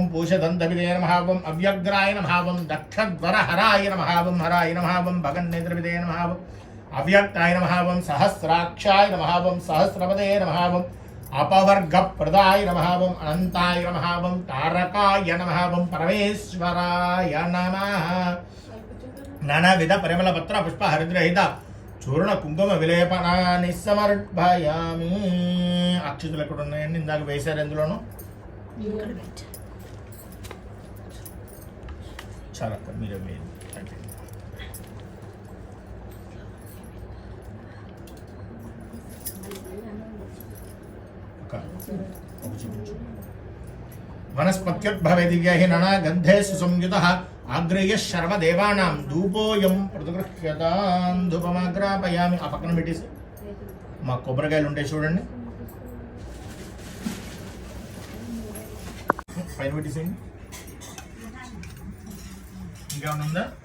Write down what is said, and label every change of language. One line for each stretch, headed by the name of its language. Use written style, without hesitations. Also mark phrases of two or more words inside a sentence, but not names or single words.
Sanskrit: पूषदन्तविदे नमः ओम अव्यग्राय नमः ओम दक्षध्वरहराय नमः ओम हराय नमः ओम भगन्नेत्रविदे नमः ओम अव्यक्ताय नमः ओम सहस्राक्षाय नमः ओम सहस्रपदे नमः ओम अपवर्गप्रदाय नमः ओम अनन्ताय नमः ओम तारकाय नमः ओम परमेश्वराय नमः नानाविध परिमलपत्र पुष्प हरिद्रहित चूर्ण
Telugu: కుంకుమ విలేపనాన్ని సమర్పయామి. అక్షతలు ఎక్కడ ఉన్నాయండి? ఇందాక వేశారు ఎందులోనూ. చాలా మీరే మీరు
Sanskrit: वनस्पत्युद्भवे दिव्यैः नना गन्धे सुसंयुतः आग्रेय शर्वदेवानां धूपोऽयं प्रतिगृह्यतां धूपमाग्रापयामि.
Telugu: ఆ పక్కన పెట్టేసి మా కొబ్బరికాయలు ఉంటాయి చూడండి, పైన పెట్టేసేయండి. ఇంకేమైనా ఉందా?